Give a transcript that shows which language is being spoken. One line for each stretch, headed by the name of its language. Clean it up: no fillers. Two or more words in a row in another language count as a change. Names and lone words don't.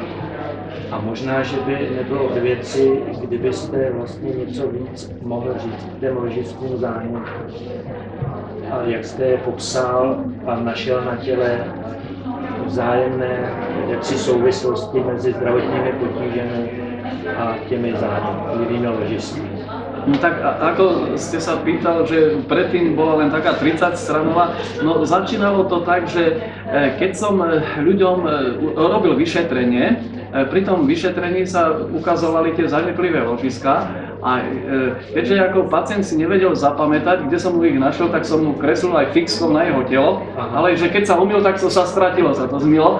Czech: A možná, že by nebylo k věci, kdybyste vlastně něco víc mohl říct k těm ložiským zánětům. A jak jste je popsal a našel na těle vzájemné jaksi souvislosti mezi zdravotními potížemi a těmi zánětlivými ložisky.
Slovak: No tak ako ste sa pýtal, že predtým bola len taká 30 stranová, no začínalo to tak, že keď som ľuďom robil vyšetrenie, pri tom vyšetrení sa ukazovali tie zanepливé ložiská a keďže ako pacient si nevedel zapamätať, kde som mu ich našiel, tak som mu kreslil aj fixkom na jeho telo, ale že keď sa umyl, tak to sa stratilo, sa to zmilo.